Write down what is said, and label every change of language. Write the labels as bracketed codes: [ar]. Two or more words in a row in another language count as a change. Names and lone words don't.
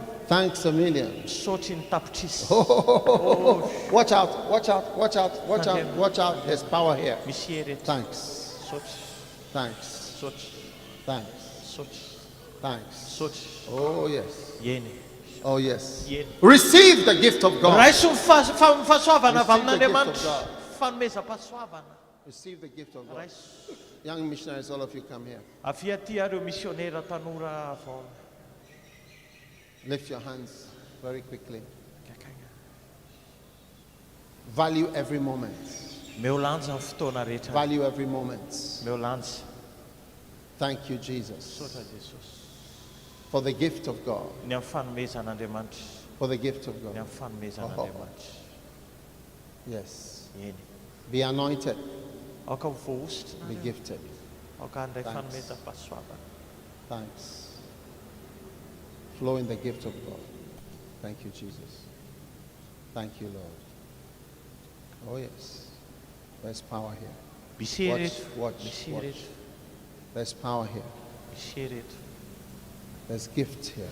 [en] Thanks a million. [mg] Misaotry ny tapitrisy. [en] Watch out, watch out, watch out, watch out, watch out. There's power here. [mg] Misy heretra. [en] Thanks, [mg] Misaotry. [en] thanks, [mg] Misaotry. [en] thanks, [mg] Misaotry. [en] thanks. [mg] Misaotry. [en] Oh, yes. [mg] Eny. [en] Oh, yes. [mg] Eny. [en] Receive the gift of God. [mg] Raiso fahasoavana avy [en] Receive the gift of [mg] amin'Andriamanitra. [en] God. [mg] Fanomezam-pahasoavana. [en] Receive the gift of God. [mg] Raiso. [en] Young missionaries, all of you come here. [mg] Avia ty areo misionera tanora vao. [en] Lift your hands very quickly. [mg] Kakagna. [en] Value every moment. [mg] Meo lanja ny fotoana rehetra. [en] Value every moment. [mg] Meo lanja. [en] Thank you, Jesus, [mg] Misaotra Jesosy. [en] for the gift of God. [mg] Ny amin'ny fanomezan'Andriamanitra. [en] For the gift of [mg] Ny [en] God. [mg] amin'ny fanomezan'Andriamanitra. [en] Yes. [mg] Eny. [en] Be anointed. [mg] Aoka ho voaositra [en] Be [mg] nareo. [en] gifted. [mg] Aoka handray [en] Thanks. [mg] fanomezam-pahasoavana. [en] Thanks. Flow in the gift of God. Thank you, Jesus. Thank you, Lord. Oh, yes. There's power here. Watch. There's power here. There's gift here.